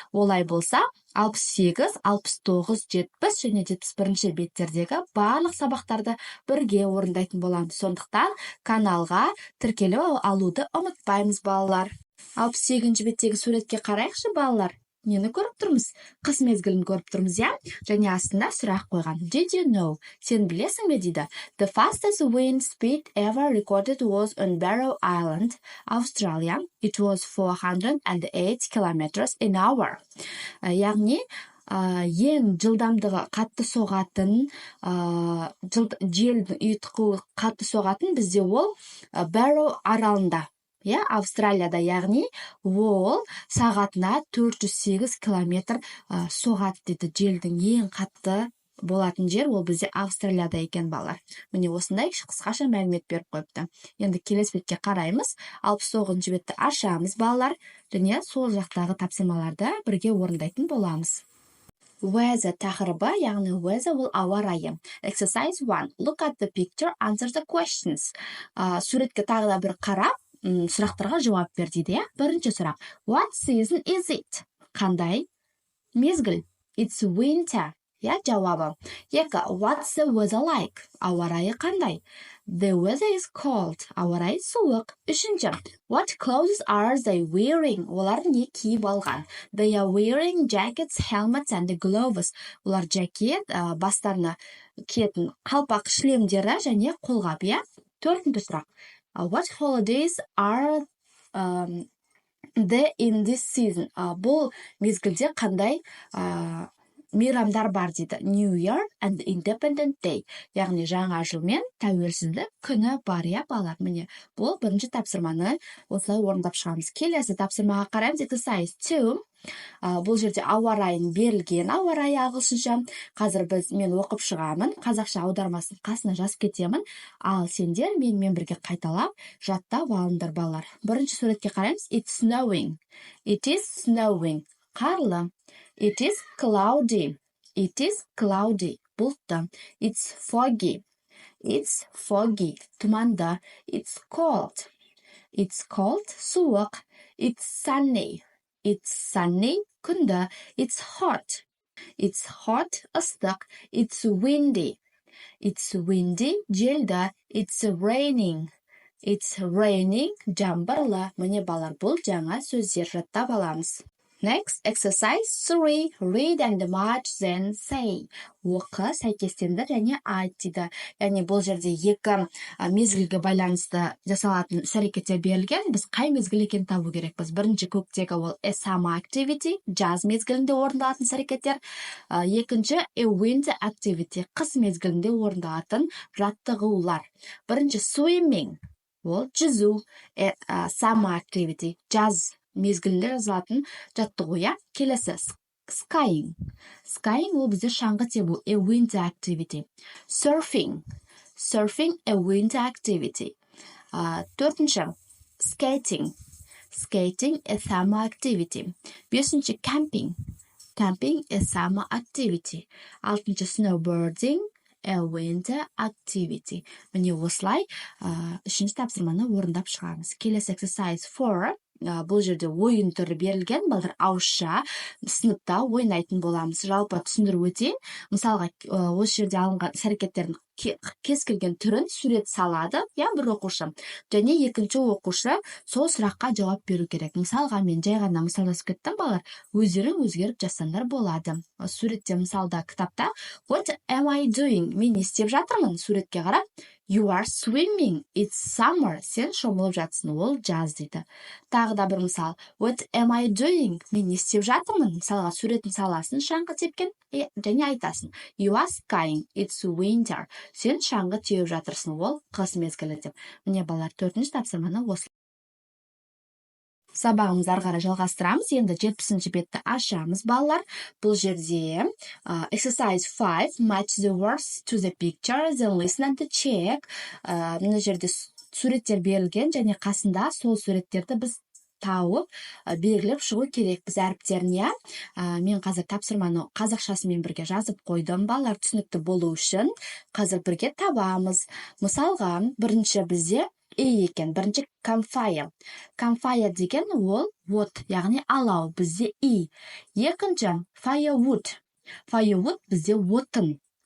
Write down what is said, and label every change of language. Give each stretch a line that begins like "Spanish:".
Kazakh: Олай болса, 68, 69, 70 және 71-ші беттердегі барлық сабақтарды бірге орындайтын боламыз. Сондықтан каналға тіркеліп алуды ұмытпаймыз, балалар. 68-ші беттегі суретке қарайықшы, балалар. Нені көріп тұрмыз? Қыс мезгілін көріп тұрмыз, я? Және астында сұрақ қойған.
English: Did you know?
Kazakh: Сен білесің бе дейді?
English: The fastest wind speed ever recorded was on Barrow Island, Australia. It was 408 kilometers an hour.
Kazakh: Яғни, ең жылдамдығы қатты соғатын, желдің ұйытқуы қатты соғатын бізде ол Barrow аралында. Австралияда, яғни ол сағатына 408 километр соғады дейді. Желдің ең қатты болатын жер ол бізде Австралияда екен, балалар. Міне осындай қысқаша мәлімет беріп қойыпты. Енді келесі бетке қараймыз. 69-ші бетті ашамыз, балалар, және сол жақтағы тапсырмаларды бірге орындайтын боламыз. Weather тақырыбы, яғни weather ол ауа райы.
English: Exercise 1. Look at the picture, answer the questions.
Kazakh: Суретке тағы да бір қарап, сұрақтарға жауап бер дейді, я? Бірінші сұрақ.
English: What season is it?
Kazakh: Қандай мезгіл?
English: It's winter.
Kazakh: Я, жауабы. Екі.
English: What's the weather like?
Kazakh: Ауа райы қандай?
English: The weather is cold.
Kazakh: Ауа райы суық. Үшінші.
English: What clothes are they wearing?
Kazakh: Олар не киіп алған?
English: They are wearing jackets, helmets and gloves.
Kazakh: Олар жакет, бастарына киетін қалпақ шлемдері және қолғап, я? Төртінші сұрақ.
English: What holidays are there in this season?
Kazakh: Бұл мезгілде қандай мейрамдар бар дейді.
English: New Year and Independent Day.
Kazakh: Яғни жаңа жыл мен тәуелсіздік күні бар, я, балалар. Міне, бұл бірінші тапсырманы осылай орындап шығамыз. Келесі тапсырмаға қараймыз.
English: Exercise 2.
Kazakh: Бұл жерде ауа райын берілген, ауа райы ағылшынша. Қазір мен оқып шығамын, қазақша аудармасын қасына жазып кетемін, ал сендер менімен бірге қайталап жаттап алыңдар, балалар. Бірінші суретке қараймыз.
English: It's snowing. It is snowing.
Kazakh: Қарлы.
English: It is cloudy. It is cloudy.
Kazakh: Бұлтты.
English: It's foggy. It's foggy.
Kazakh: Тұманды.
English: It's cold. It's cold.
Kazakh: Суық.
English: It's sunny. It's sunny,
Kazakh: күнді.
English: It's hot. It's hot,
Kazakh: ыстық.
English: It's windy. It's windy,
Kazakh: желді.
English: It's raining. It's raining,
Kazakh: жаңбырлы. Міне, балалар, бұл жаңа сөздер жаттап аламыз.
English: Next, exercise 3. Read and match, then say.
Kazakh: Оқы, сәйкестендір және айт дейді. Яғни бұл жерде екі мезгілге байланысты жасалатын іс-әрекеттер берілген. Біз қай мезгіл екенін табу керекпіз. Бірінші көктегі ол summer activity, жаз мезгілінде орындалатын іс-әрекеттер. Екінші winter activity, қыс мезгілінде орындалатын жаттығулар. Бірінші swimming, ол жүзу, summer activity, жаз мезгілінде жазылатын жаттығу, я? Келесі skiing. Skiing ол бізде шаңғы тебу,
English: a winter activity. Surfing. Surfing, a winter activity.
Kazakh: Төртінші skating.
English: Skating, a summer activity.
Kazakh: Бесінші camping.
English: Camping, a summer activity.
Kazakh: Алтыншы
English: snowboarding, a winter activity.
Kazakh: Міне осылай үшінші тапсырманы орындап шығамыз. Келесі exercise 4. Бұл жерде ойын түрі берілген, балдар ауызша сыныпта ойнайтын боламыз. Жалпы түсіндіріп өтейін. Мысалға, осы жерде алынған іс-әрекеттердің кез келген түрін сурет салады, я, бір оқушы. Және екінші оқушы сол сұраққа жауап беру керек. Мысалға, мен жай ғана мысалдасып кеттім, балалар. Өздерің өзгеріп жазсаңдар болады. Суретте, мысалда, кітапта
English: What am I doing?
Kazakh: Мен не істеп жатырмын? Суретке қарап,
English: You are swimming. It's summer.
Kazakh: Сен шомылып жатсың, ол жаз дейді. Тағы да бір мысал.
English: What am I doing?
Kazakh: Мен не істеп жатырмын? Мысалға, суретін саласын, шаңғы тепкен, және айтасың.
English: You are skiing. It's winter.
Kazakh: Сен шаңғы теуіп жатырсың, ол қыс мезгілі деп. Міне, балалар, төртінші тапсырманы осы. Сабағымызды ары қарай жалғастырамыз. Енді 70-ші бетті ашамыз, балалар. Бұл жерде exercise 5.
English: Match the words to the picture, then listen and check.
Kazakh: Мына жерде суреттер берілген, және қасында сол суреттерді біз тауып белгілеп шығу керекпіз әріптерін, иә. Мен қазір тапсырманы қазақшасымен бірге жазып қойдым. Балалар түсінікті болу үшін қазір бірге табамыз. Мысалға, бірінші бізде екен. Бірінші campfire деген ол от, яғни алау, бізде Екінші firewood бізде отын.